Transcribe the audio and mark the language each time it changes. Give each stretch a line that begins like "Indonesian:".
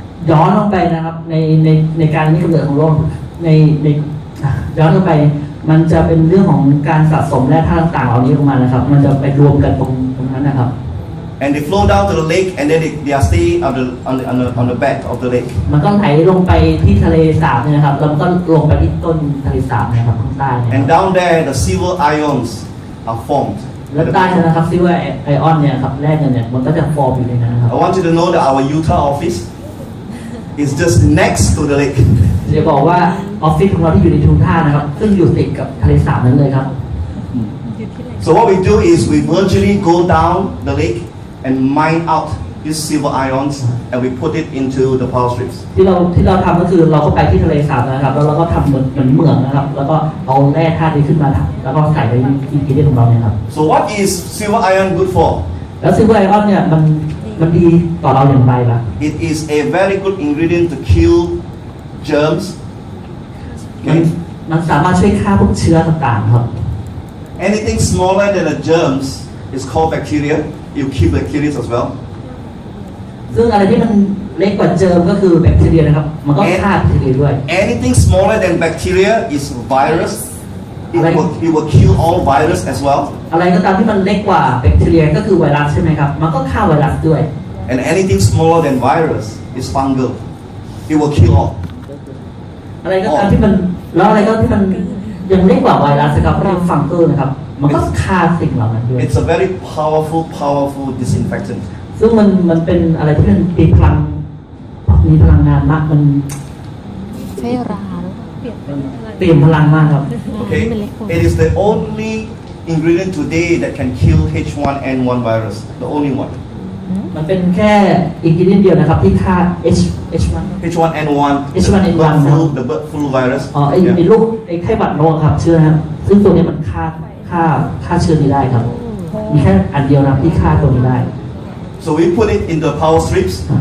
Thai: ย้อนลงไปนะครับในการนี้กำเนิดของโลกในย้อนลงไปมันจะเป็นเรื่องของการสะสมแร่ธาตุต่างๆเหล่านี้ลงมานะครับมันจะไปรวมกันตรงนั้นนะครับ
English: And they flow down to the lake, and then they are stay on the back of the lake.
Thai: มันก็ไหลลงไปที่ทะเลสาบเนี่ยนะครับแล้วมันก็ลงไปที่ต้นทะเลสาบนะครับข้างใต้เนี่ย
English: And down there, the silver ions are formed.
Thai: แล้วใต้นะครับซิว่าไอออนเนี่ยครับแร่เงินเนี่ยมันก็จะฟอร์มอยู่ในนั้นนะครับ
English: I want you to know that our Utah office is just next to the lake.
Thai: จะบอกว่าออฟฟิศของเราที่อยู่ในทูท่านะครับซึ่งอยู่ติดกับทะเลสาบนั้นเลยครับ
English: So what we do is we virtually go down the lake and mine out these silver ions, and we put it into the PowerStrips.
Thai: ที่เราทำก็คือเราก็ไปที่ทะเลสาบนะครับแล้วเราก็ทำเหมือนเหมืองนะครับแล้วก็เอาแร่ธาตุนี้ขึ้นมาแล้วก็ใส่ในอินกิเดียนของเราเนี่ยครับ
English: So what is silver ion good for?
Thai: แล้วซิลเวอร์ไอออนเนี่ยมันดีต่อเราอย่างไรล่ะ
English: It is a very good ingredient to kill germs.
Thai: มันสามารถช่วยฆ่าพวกเชื้อต่างๆครับ
English: Anything smaller than the germs is called bacteria. You kill bacteria as well.
Thai: ซึ่งอะไรที่มันเล็กกว่าเจอร์มก็คือแบคทีเรียนะครับมันก็ฆ่าแบคทีเรียด้วย
English: Anything smaller than bacteria is virus. it will kill all virus as well.
Thai: อะไรก็ตามที่มันเล็กกว่าแบคทีเรียก็คือไวรัสใช่ไหมครับมันก็ฆ่าไวรัสด้วย
English: And anything smaller than virus is fungal. It will kill all.
Thai: อะไรก็ตามที่มันแล้วอะไรก็ที่มันยังเล็กกว่าไวรัสนะครับเรียกฟังเกอร์นะครับมันก็ฆ่าสิ่งเหล่านั้นด้วย
English: It's a very powerful disinfectant.
Thai: ซึ่งมันเป็นอะไรที่มันมีพลังงานมากมัน ใช่ราหรือเปล่า เปลี่ยนพลังมากครับ
English: Okay, it is the only ingredient today that can kill H1N1 virus. The only one.
Thai: มันเป็นแค่อินกิเดียนเดียวนะครับที่ฆ่า H1
English: H1N1, H1N1 the bird flu virus.
Thai: อ๋อไอ้ลูกไอ้ไข้หวัดนกครับเชื้อนะครับซึ่งตัวนี้มันฆ่าเชื้อนี้ได้ครับมีแค่อันเดียวนะที่ฆ่าตัวนี้ได้
English: So we put it in the PowerStrips.